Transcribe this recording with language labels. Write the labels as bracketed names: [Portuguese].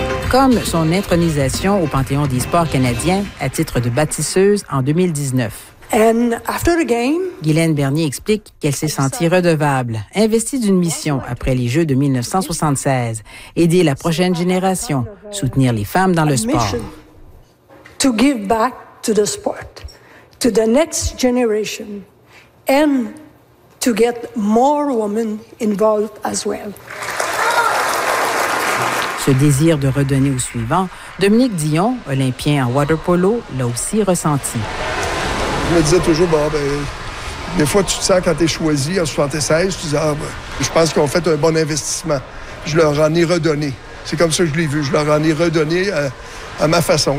[French] Comme son intronisation au Panthéon des sports canadiens à titre de bâtisseuse en 2019. [English] And after the game, [French] Guylaine Bernier explique qu'elle s'est sentie redevable, investie d'une mission après les Jeux de 1976, aider la prochaine génération, soutenir les femmes dans le sport. [English] To give back to the sport, to the next generation, and to get more women involved as well. [French] Ce désir de redonner au suivant, Dominique Dion, olympien en water polo, l'a aussi ressenti. Je me disais toujours, bon, ben, des fois, tu te sens quand tu es choisi en 76, tu dis, ah, ben, je pense qu'on fait un bon investissement. Je leur en ai redonné. C'est comme ça que je l'ai vu. Je leur en ai redonné à ma façon.